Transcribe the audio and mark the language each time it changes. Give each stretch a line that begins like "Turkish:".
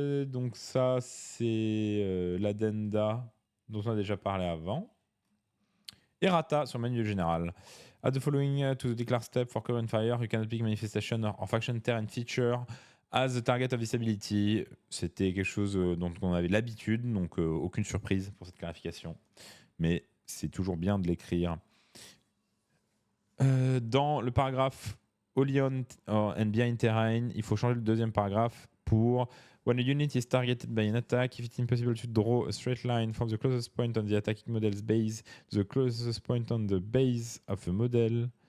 French: Donc ça c'est l'addenda dont on a déjà parlé avant. Errata sur manuel général.
English: Add the following to the declare step for current fire. You cannot pick manifestation or faction terrain feature as the target of this ability.
French: C'était quelque chose dont on avait l'habitude, donc aucune surprise pour cette clarification. Mais c'est toujours bien de l'écrire. Dans le paragraphe Olion and Behind Terrain, il faut changer le deuxième paragraphe pour
English: when a unit is targeted by an attack, if it's impossible to draw a straight line from the closest point on the attacking model's base to the closest point on the base of the model.